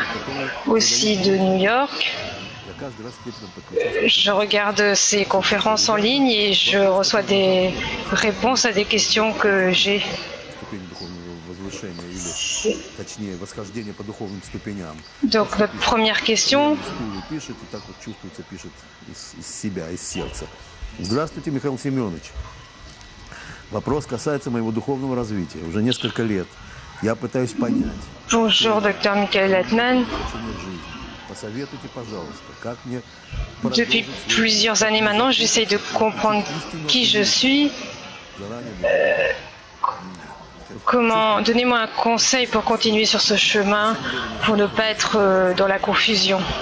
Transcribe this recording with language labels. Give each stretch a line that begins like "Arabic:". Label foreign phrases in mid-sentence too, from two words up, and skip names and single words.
French: Aussi de New York. Je regarde ces conférences en ligne et je reçois des réponses à des questions que j'ai. Donc notre première question.
Russian: Здравствуйте, Михаил Семенович. Вопрос касается моего духовного развития. Уже несколько лет я пытаюсь понять.
French: Bonjour, Dr Michael Lightman. Depuis plusieurs années maintenant, j'essaie de comprendre qui je suis. Donnez-moi un conseil pour continuer sur ce chemin, pour ne pas être dans la confusion.